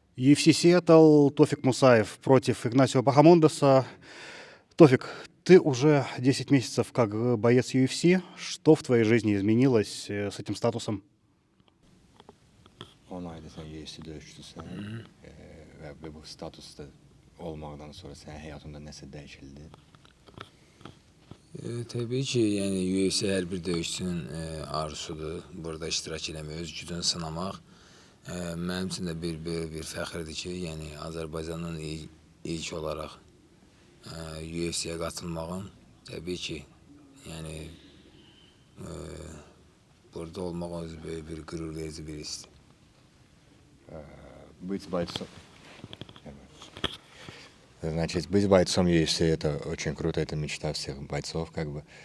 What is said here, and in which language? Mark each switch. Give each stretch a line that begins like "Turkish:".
Russian: UFC Сиэтл, Тофик Мусаев против Игнасио Бахамондеса. Тофик, ты уже 10 месяцев как боец UFC. Что в твоей жизни изменилось с этим статусом?
Azerbaijani: 10 ayda sen UFC döyüşçüsən və bu statusda olmaqdan sonra sənin həyatında nəsə dəyişildi? Təbii ki, yəni UFC hər bir döyüşçünün arzusudur. Burada iştirak eləmək, öz gücünü sınamaq. Mənim üçün də bir fəxrdir ki, yəni Azərbaycandan ilk olaraq UFC-yə qatılmağım təbii ki, yəni burada olmaq özü böyük bir qürur verici bir histir.
Russian: Быть бойцом... Значит, быть бойцом UFC это очень круто, это мечта всех бойцов, как бы.